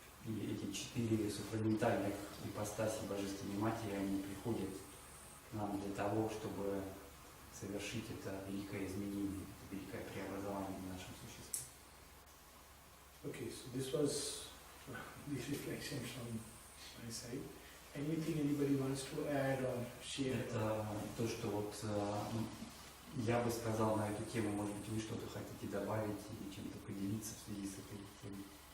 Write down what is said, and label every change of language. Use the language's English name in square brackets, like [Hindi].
[Russian] И эти четыре супраментальных ипостаси Божественной Матери, они приходят к нам для того, чтобы совершить это великое изменение, это великое преобразование в нашем существе. [English] Okay, so this was the reflection from my side. Anything anybody wants to add or share? [Russian] Это то, что вот я бы сказал на эту тему, может быть, вы что-то хотите добавить или чем-то поделиться в связи с этой темой.